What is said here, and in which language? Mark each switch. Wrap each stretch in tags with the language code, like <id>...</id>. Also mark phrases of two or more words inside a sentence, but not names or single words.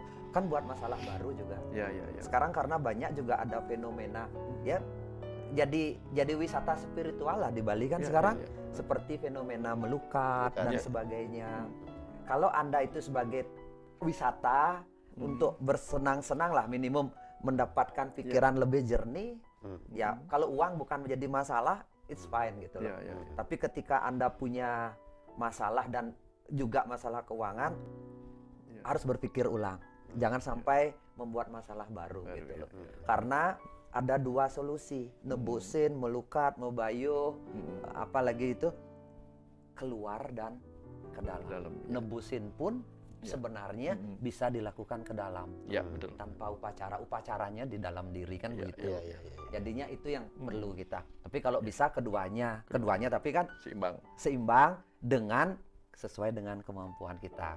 <id>Kan buat masalah baru juga. Sekarang karena banyak juga ada fenomena jadi wisata spiritual lah di Bali kan sekarang. Seperti fenomena melukat dan sebagainya. Kalau Anda itu sebagai wisata untuk bersenang-senang lah, minimum mendapatkan pikiran lebih jernih, kalau uang bukan menjadi masalah,</id> <en>it's fine</en> <id>gitu loh. Tapi ketika Anda punya masalah dan juga masalah keuangan, harus berpikir ulang. Jangan sampai membuat masalah baru gitu loh. Karena ada dua solusi, nebusin, melukat, mebayuh, apalagi itu keluar dan ke dalam. Nebusin pun sebenarnya bisa dilakukan ke dalam, betul. tanpa upacaranya di dalam diri kan begitu. Jadinya itu yang perlu kita. Tapi kalau bisa keduanya, tapi kan seimbang dengan sesuai dengan kemampuan kita.</id>